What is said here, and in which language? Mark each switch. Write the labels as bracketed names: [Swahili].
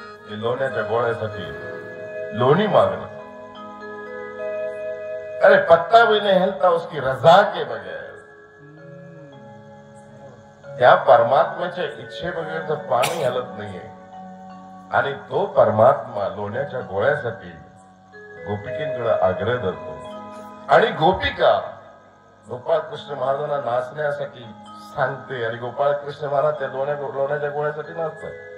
[Marathi] लोण्याच्या गोळ्यासाठी लोणी मागणं. [Hindi] अरे पत्ता भी नहीं हिलता उसकी रजा के बगैर. [Marathi] त्या परमात्म्याच्या इच्छे बगैर तर पाणी हलत नाहीये. आणि तो परमात्मा लोण्याच्या गोळ्यासाठी गोपिकेंकडे आग्रह धरतो. आणि गोपिका गोपाळकृष्ण महाराजांना नाचण्यासाठी सांगते आणि गोपाळकृष्ण महाराज त्या लोण्याच्या गोळ्यासाठी नाचतात.